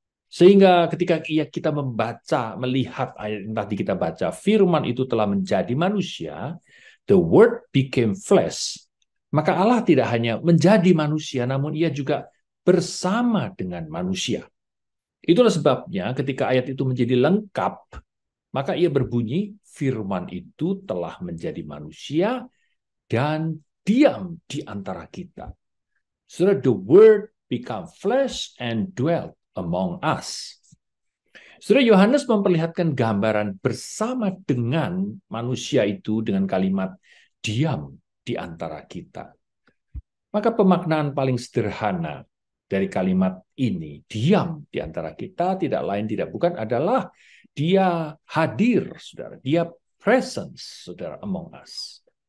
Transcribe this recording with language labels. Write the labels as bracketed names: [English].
[Indonesian] Sehingga ketika kita membaca, melihat ayat yang tadi kita baca, firman itu telah menjadi manusia, [English] the word became flesh, [Indonesian] maka Allah tidak hanya menjadi manusia, namun ia juga bersama dengan manusia. Itulah sebabnya ketika ayat itu menjadi lengkap, maka ia berbunyi, firman itu telah menjadi manusia dan diam di antara kita. [English] So the word become flesh and dwelt among us. [Indonesian] Saudara, Yohanes memperlihatkan gambaran bersama dengan manusia itu dengan kalimat diam di antara kita. Maka pemaknaan paling sederhana dari kalimat ini, diam di antara kita, tidak lain tidak bukan adalah dia hadir, saudara. Dia [English] presence, saudara, among us.